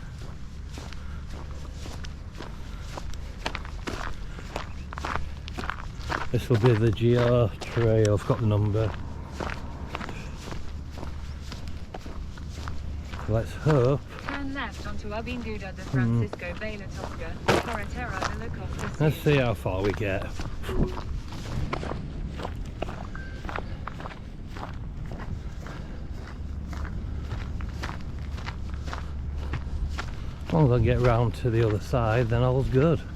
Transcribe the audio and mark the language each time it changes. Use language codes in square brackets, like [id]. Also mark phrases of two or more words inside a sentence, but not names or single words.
[en] This will be the Geo Trail. I've got the number. So let's hope. Turn left onto Avinguda de Francisco Vela Tosca, Corretera de la Costa. Let's see how far we get. As long as I get round to the other side, then all's good.